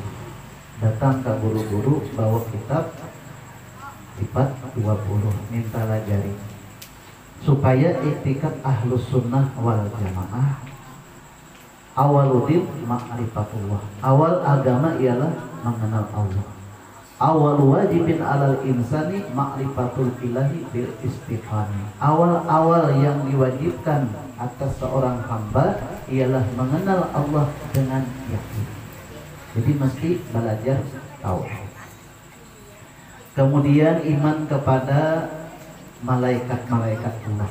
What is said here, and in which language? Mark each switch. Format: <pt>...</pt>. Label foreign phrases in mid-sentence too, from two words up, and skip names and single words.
<bjn>Datang ke guru-guru bawa kitab sifat 20, minta lajari supaya iktikad</bjn> <ar>أهل السنة والجماعة. أول الدين معرفة الله,</ar> <bjn>awal agama ialah mengenal Allah.</bjn> <ar>أول واجب على الإنسان معرفة الإله بالاستيقان.</ar> <bjn>Awal-awal yang diwajibkan atas seorang hamba ialah mengenal Allah dengan yakin. Jadi mesti belajar tauhid. Kemudian iman kepada malaikat-malaikat Allah.</bjn>